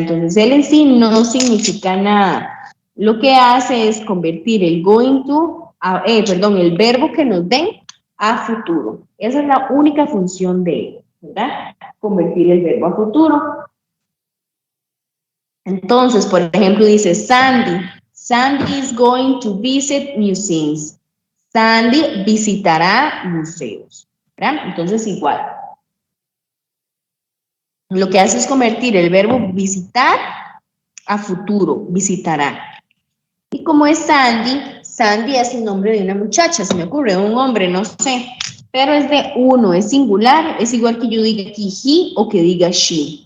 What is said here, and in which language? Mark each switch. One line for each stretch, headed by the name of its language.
Spanish: Entonces, él en sí no significa nada. Lo que hace es convertir el going to, el verbo que nos den a futuro. Esa es la única función de él, ¿verdad? Convertir el verbo a futuro. Entonces, por ejemplo, dice Sandy.
English: Sandy is going to visit museums.
Spanish: Sandy visitará museos, ¿verdad? Entonces, igual. Lo que hace es convertir el verbo visitar a futuro, visitará. Y como es Sandy, Sandy es el nombre de una muchacha, se me ocurre, un hombre, no sé, pero es de uno, es singular, es igual que yo diga aquí he o que diga she.